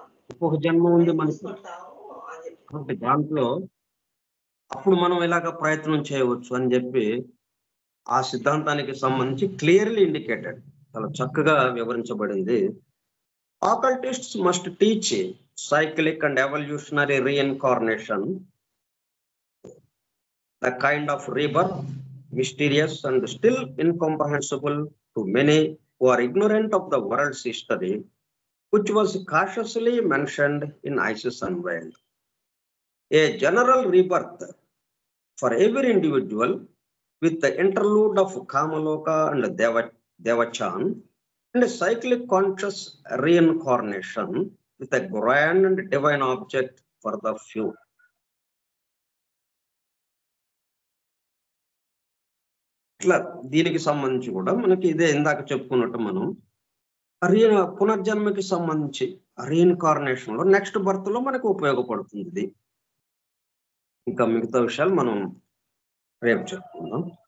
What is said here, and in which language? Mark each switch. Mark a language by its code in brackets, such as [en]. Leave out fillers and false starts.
[te] ఇంకొక జన్మ ఉంది మనకి. కాబట్టి దాంట్లో అప్పుడు మనం ఇలాగ ప్రయత్నం చేయవచ్చు అని చెప్పి ఆ సిద్ధాంతానికి సంబంధించి [en] clearly indicated, [te] చాలా చక్కగా వివరించబడింది [en] occultists must teach cyclic and evolutionary reincarnation, the kind of rebirth, mysterious and still incomprehensible to many who are ignorant of the world's history, which was cautiously mentioned in Isis Unveiled. A general rebirth for every individual with the interlude of Kamaloka and Devachan, and a cyclic conscious reincarnation with a grand and divine object for the few. [te] ఇట్లా దీనికి సంబంధించి కూడా మనకి ఇదే ఇందాక చెప్పుకున్నట్టు మనం పునర్జన్మకి సంబంధించి రీఇన్కార్నేషన్ లో నెక్స్ట్ బర్త్ లో మనకు ఉపయోగపడుతుంది ఇది. ఇంకా మిగతా విషయాలు మనం రేపు చెప్పుకుందాం.